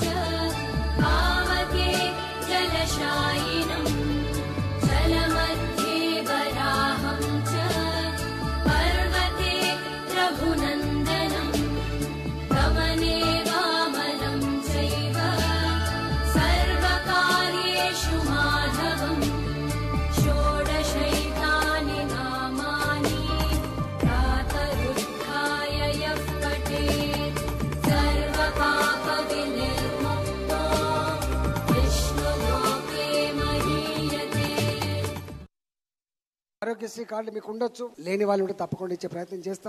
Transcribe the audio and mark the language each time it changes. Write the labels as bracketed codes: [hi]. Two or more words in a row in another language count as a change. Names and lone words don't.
[sa] पावके जलशायिनम् जलमध्ये वराहं च पर्वते रघुनन्दनम् गमने वामनं चैव सर्वकार्येषु माधवम् षोडशैतानि नामानि [te] ఆరోగ్యశ్రీ కార్డులు మీకు ఉండొచ్చు, లేని వాళ్ళు ఉంటే తప్పకుండా ఇచ్చే ప్రయత్నం చేస్తాం.